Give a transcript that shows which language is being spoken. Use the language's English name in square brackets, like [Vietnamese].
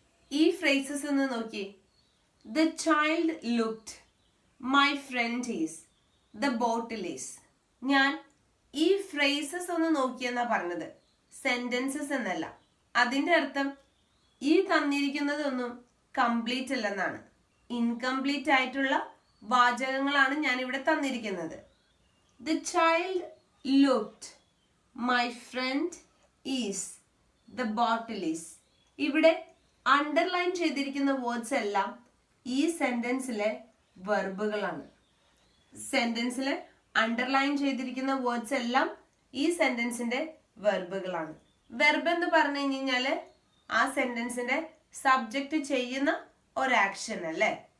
[Malayalam] ഈ ഫ്രേസസ് ഒന്ന് നോക്കിയേ. [English] The child looked, my friend is, the bottle is. [Malayalam] ഞാൻ ഈ ഫ്രേസസ് ഒന്ന് നോക്കിയെന്നാ പറഞ്ഞത്, സെന്റൻസസ് എന്നല്ല. അതിന്റെ അർത്ഥം ഈ തന്നിരിക്കുന്നതൊന്നും കംപ്ലീറ്റ് അല്ലെന്നാണ്. ഇൻകംപ്ലീറ്റ് ആയിട്ടുള്ള വാചകങ്ങളാണ് ഞാൻ ഇവിടെ തന്നിരിക്കുന്നത്. [English] The child looked, my friend is, the bottle is. [Malayalam] ഇവിടെ അണ്ടർലൈൻ ചെയ്തിരിക്കുന്ന വേർഡ്സ് എല്ലാം ഈ സെന്റൻസിലെ വെർബുകളാണ്. സെന്റൻസിൽ അണ്ടർലൈൻ ചെയ്തിരിക്കുന്ന വേർഡ്സ് എല്ലാം ഈ സെന്റൻസിന്റെ വെർബുകളാണ്. വെർബ് എന്ന് പറഞ്ഞു കഴിഞ്ഞാല് ആ സെന്റൻസിന്റെ സബ്ജക്റ്റ് ചെയ്യുന്ന ഒരു ആക്ഷൻ അല്ലേ.